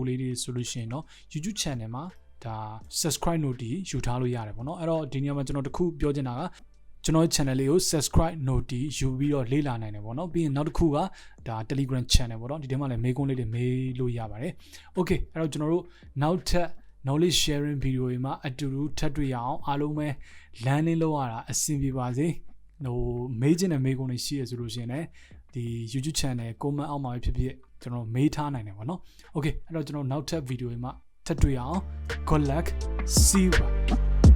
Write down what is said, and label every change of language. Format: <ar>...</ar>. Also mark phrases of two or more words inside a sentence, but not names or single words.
<my>လေးတွေဆိုလို့ရှိရင်တော့ YouTube channel မှာဒါ</my> <en>subscribe note</en> <my>တီယူထားလို့ရတယ်ပေါ့နော်အဲ့တော့ဒီနေရာမှာကျွန်တော်တခုပြောချင်တာကကျွန်တော်ရဲ့ channel လေးကို</my> <en>subscribe note</en> <my>တီယူပြီးတော့လေ့လာနိုင်တယ်ပေါ့နော်ပြီးရင်နောက်တစ်ခုကဒါ Telegram channel ပေါ့နော်ဒီထဲမှာလည်းမေးခွန်းလေးတွေမေးလို့ရပါတယ် okay အဲ့တော့ကျွန်တော်တို့နောက်ထပ်</my> <en>knowledge sharing video</en> <my>တွေမှာအတူတူထပ်တွေ့ရအောင်အားလုံးပဲ landing လုပ်ရတာအဆင်ပြေပါစေမေးချင်တဲ့မေးခွန်းတွေရှိရဆိုလို့ရှိရင်လည်းဒီ</my> <en>YouTube channel comment</en> <my>အောက်မှာဖြစ်ဖြစ်ကျွန်တော်မေးထားနိုင်တယ်ပေါ့နော် okay အဲ့တော့ကျွန်တော်နောက်ထပ် video တွေမှာထပ်တွေ့ရအောင်</my> <en>good luck see you</en>